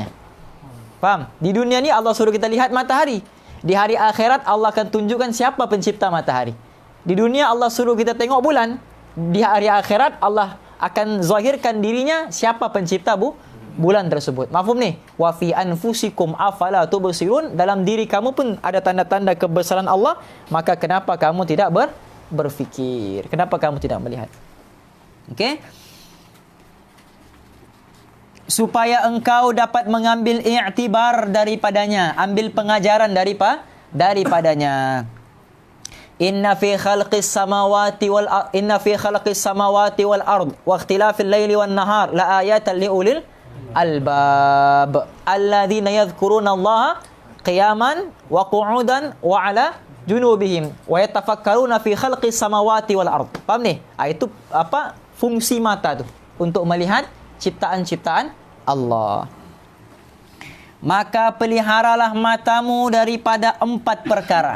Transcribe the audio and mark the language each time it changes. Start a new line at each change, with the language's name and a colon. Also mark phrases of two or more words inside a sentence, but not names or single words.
Malay: Faham? Di dunia ni Allah suruh kita lihat matahari. Di hari akhirat Allah akan tunjukkan siapa pencipta matahari. Di dunia Allah suruh kita tengok bulan. Di hari akhirat Allah akan zahirkan dirinya siapa pencipta bulan tersebut. Mafhum ni?
Arabic: وفي أنفسكم أفلا تبصرون.
Malay: Dalam diri kamu pun ada tanda-tanda kebesaran Allah. Maka kenapa kamu tidak berfikir? Kenapa kamu tidak melihat? Okey? Supaya engkau dapat mengambil i'tibar daripadanya, ambil pengajaran daripadanya.
Arabic: إن في خلق السماوات والأرض واختلاف الليل والنهار لآيات لأولي الألباب الذين يذكرون الله قياما وقعودا وعلى جنوبهم ويتفكرون في خلق السماوات والأرض.
Malay: Faham ni? Itu apa fungsi mata tu? Untuk melihat ciptaan-ciptaan Allah. Maka peliharalah matamu daripada 4 perkara.